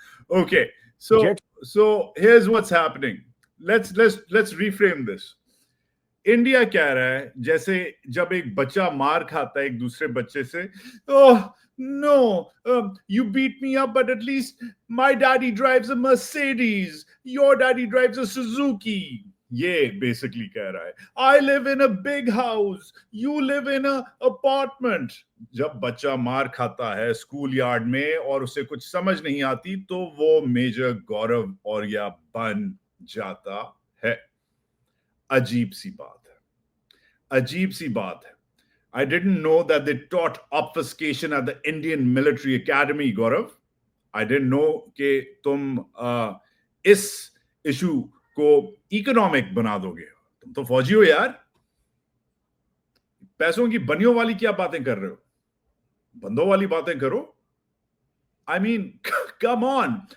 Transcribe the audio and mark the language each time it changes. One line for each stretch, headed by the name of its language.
English: okay, so here's what's happening. Let's reframe this.
Hindi: India कह रहा है जैसे जब एक बच्चा मार खाता है एक दूसरे बच्चे से, तो
English: No, you beat me up, but at least my daddy drives a Mercedes. Your daddy drives a Suzuki.
Hindi: ये बेसिकली कह रहा है.
English: I live in a big house. You live in a apartment.
Hindi: जब बच्चा मार खाता है स्कूल यार्ड में और उसे कुछ समझ नहीं आती तो वो मेजर गौरव औरिया बन जाता है. अजीब सी बात है, अजीब सी बात है.
English: I didn't know that they taught obfuscation at the Indian Military Academy, Gaurav. I didn't know
Hindi: कि तुम इस इशू को इकोनॉमिक बना दोगे. तुम तो फौजी हो यार. पैसों की बनियों वाली क्या बातें कर रहे हो? बंदों वाली बातें करो.
English: I mean, come on.